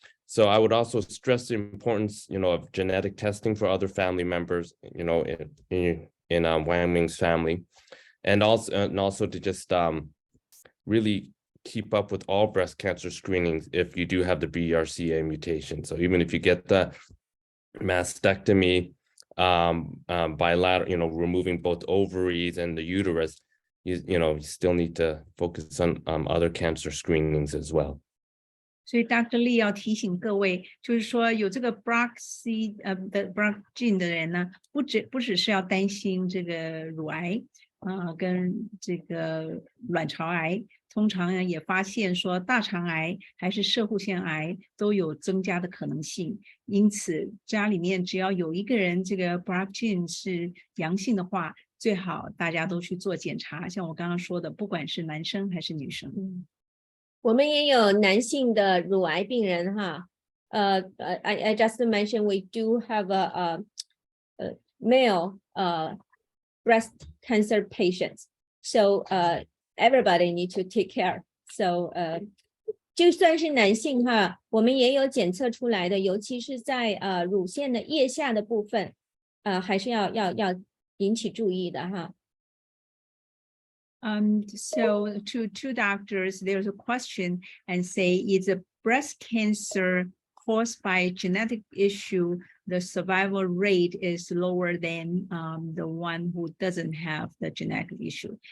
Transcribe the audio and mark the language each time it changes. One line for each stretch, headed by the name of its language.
English: So I would also stress the importance of genetic testing for other family members in Wang Ming's family, and also to just really keep up with all breast cancer screenings if you do have the BRCA mutation. So even if you get the mastectomy, bilateral, removing both ovaries and the uterus, you still need to focus on other cancer screenings as well.
Chinese: 所以 Dr. Lee 要提醒各位，就是说有这个 BRCA gene 的人呢，不只是要担心这个乳癌跟这个卵巢癌，通常呢也发现说大肠癌还是攝護腺癌都有增加的可能性。因此家里面只要有一个人这个 BRCA gene 是阳性的话，最好大家都去做检查，像我刚刚说的，不管是男生还是女生。我们也有男性的乳癌病人哈，
English: I just mentioned we do have a male breast cancer patients, so everybody need to take care.
Chinese: So 就算是男性哈，我们也有检测出来的，尤其是在乳腺的腋下的部分，还是要引起注意的哈。
English: So to two doctors, there's a question and say, is a breast cancer caused by genetic issue, the survival rate is lower than the one who doesn't have the genetic issue?